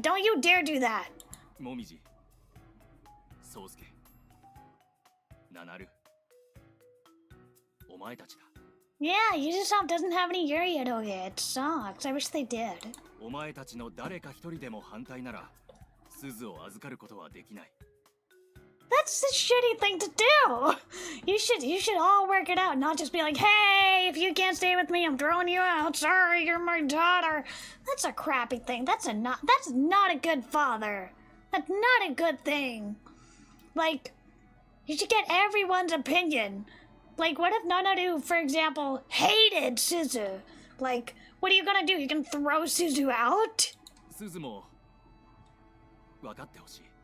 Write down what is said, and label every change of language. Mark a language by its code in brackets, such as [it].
[en] Don't you dare do that. [ja] もみじ、そうすけ、ナナル、お前たちだ。 [en] Yeah, Ubisoft doesn't have any Yuri eroge. It sucks. I wish they did. [ja] お前たちの誰か一人でも反対なら、すずを預かることはできない。 [en] That's the shitty thing to do. You should all work it out, not just be like, hey, if you can't stay with me, I'm throwing you out. Sorry, you're my daughter. That's a crappy thing. That's not a good father. That's not a good thing. Like, you should get everyone's opinion. Like, what if Nanaru, for example, hated Suzu? Like, what are you gonna do? You can throw Suzu out? [ja] すずも分かってほしい。